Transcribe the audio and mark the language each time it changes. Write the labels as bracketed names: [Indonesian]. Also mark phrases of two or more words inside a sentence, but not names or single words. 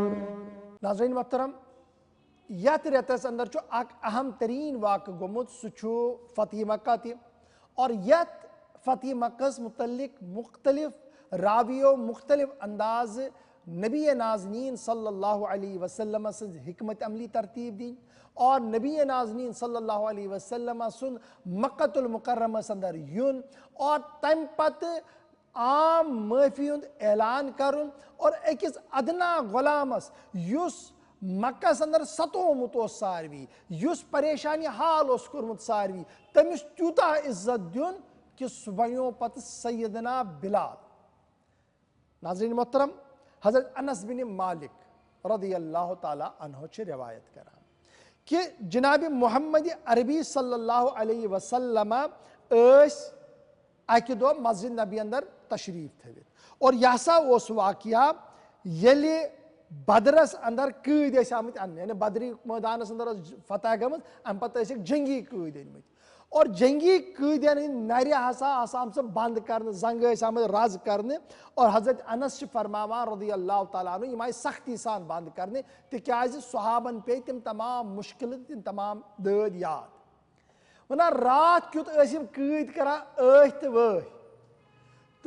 [Kashmiri] ناظرین محترم یتھ رٮ۪تس انٛدر چھُ اکھ اہم تریٖن واقعہٕ گوٚمُت سُہ چھُ فتح مکہ تہِ اور یتھ فتح مکہس متعلق مختلف راویو مختلف اندازٕ نبی نازنین [Arabic] صلی اللہ علیہ وسلم [Kashmiri] سٕنٛز حکمت عملی ترتیب دِنۍ اور نبی نازنین [Arabic] صلی اللہ علیہ وسلم [Kashmiri] سُنٛد مکۃ المکرمس انٛدر یُن اور تمہِ پتہٕ عام معٲفی ہُنٛد اعلان کرُن اور أکِس ادنا غۄلامس یُس مکہس انٛدر ستومُت اوس ساروی یُس پریشانی حال اوس کوٚرمُت ساروی تٔمِس تیوٗتاہ عزت دیُن کہ سُہ بنیو پتہٕ سیدنا بلال ناظریٖن محترم حضرت انس بن مالک [Arabic] رضی اللہ تعالیٰ عنہ [Kashmiri] چھِ روایت کران کہ جناب محمد عربی [Arabic] صلی اللہ علیہ وسلم [Kashmiri] ٲسۍ اکہِ دۄہ مسجد نبی اندر تشریف تھٲوِتھ اور یہِ ہسا اوس واقعہ ییٚلہِ بدرس اندر قید ٲسۍ آمٕتۍ اننہٕ یعنی بدری مٲدانس اندر ٲس فتح گٔمٕژ امہِ پتہٕ ٲسِکھ جنگی قۭدۍ أنمٕتۍ اور جنگی قۭدٮ۪ن ہٕنٛدۍ نرِ ہسا آسہٕ آمژٕ بنٛد کرنہٕ زنگہٕ ٲسۍ آمٕتۍ رز کرنہٕ اور حضرت انس چھِ فرماوان [Arabic] رضی اللہ تعالیٰ عنہ [Kashmiri] یِم آیہِ سختی سان بنٛد کرنہٕ تِکیازِ صحابن پیٚیہِ تِم تمام مُشکلہٕ تِم تمام دٲدۍ یاد ونان رات کیُتھ ٲسۍ یِم قۭدۍ کران ٲہۍ تہٕ وٲہۍ تہٕ